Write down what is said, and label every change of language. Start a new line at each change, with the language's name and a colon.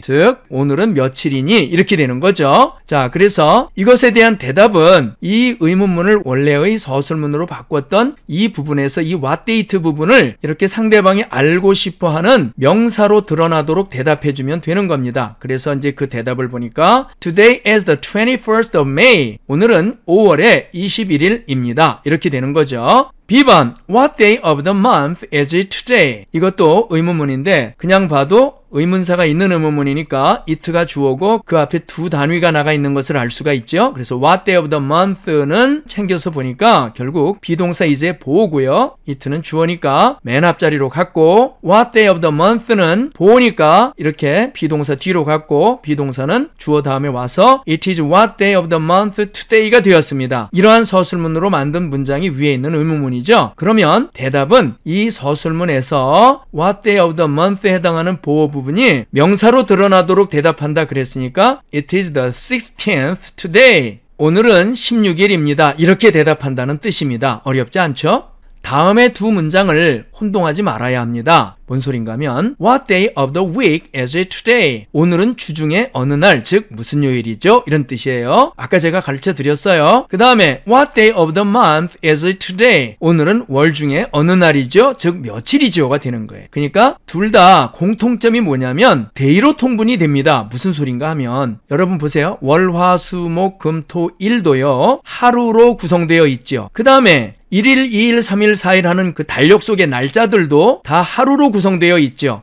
Korean: 즉 오늘은 며칠이니? 이렇게 되는 거죠. 자, 그래서 이것에 대한 대답은 이 의문문을 원래의 서술문으로 바꿨던 이 부분에서 이 what date 부분을 이렇게 상대방이 알고 싶어하는 명사로 드러나도록 대답해주면 되는 겁니다. 그래서 이제 그 대답을 보니까
English: Today is the 21st of May.
Korean: 오늘은 5월의 21일입니다. 이렇게 되는 거죠. B번
English: What day of the month is it today?
Korean: 이것도 의문문인데 그냥 봐도 의문사가 있는 의문문이니까 it가 주어고 그 앞에 두 단위가 나가 있는 것을 알 수가 있죠. 그래서 what day of the month는 챙겨서 보니까 결국 비동사 is의 보호고요. it는 주어니까 맨 앞자리로 갔고 what day of the month는 보호니까 이렇게 비동사 뒤로 갔고 비동사는 주어 다음에 와서
English: it is what day of the month today
Korean: 가 되었습니다. 이러한 서술문으로 만든 문장이 위에 있는 의문문이죠. 그러면 대답은 이 서술문에서 what day of the month에 해당하는 보호 부분이 명사로 드러나도록 대답한다 그랬으니까
English: It is the 16th today.
Korean: 오늘은 16일입니다. 이렇게 대답한다는 뜻입니다. 어렵지 않죠? 다음의 두 문장을 혼동하지 말아야 합니다. 뭔 소린가 하면
English: What day of the week is it today?
Korean: 오늘은 주중에 어느 날, 즉 무슨 요일이죠? 이런 뜻이에요. 아까 제가 가르쳐 드렸어요. 그 다음에
English: What day of the month is it today?
Korean: 오늘은 월 중에 어느 날이죠? 즉 며칠이죠가 되는 거예요. 그러니까 둘 다 공통점이 뭐냐면 day로 통분이 됩니다. 무슨 소린가 하면 여러분 보세요. 월, 화, 수, 목, 금, 토, 일도요. 하루로 구성되어 있죠. 그 다음에 1일, 2일, 3일, 4일 하는 그 달력 속의 날짜들도 다 하루로 구성되어 있죠.